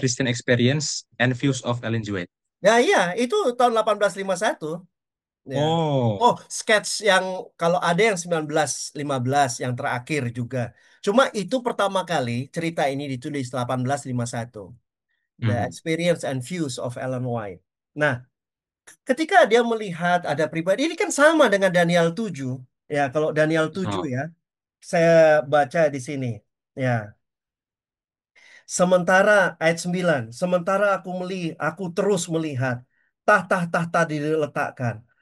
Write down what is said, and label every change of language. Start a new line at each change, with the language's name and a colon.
English: Christian experience and views of Ellen G. White.
Indonesian: Ya, iya, itu tahun 1851. Ya. Oh, Oh, sketch yang kalau ada yang 1915 yang terakhir juga. Cuma itu pertama kali cerita ini ditulis 1851.
English: The hmm. Experience and Views of Ellen White.
Indonesian: Nah, ketika dia melihat ada pribadi ini kan sama dengan Daniel 7. Ya, kalau Daniel 7 Oh. ya, saya baca di sini. Ya, sementara ayat 9, sementara aku terus melihat tahta-tahta diletakkan.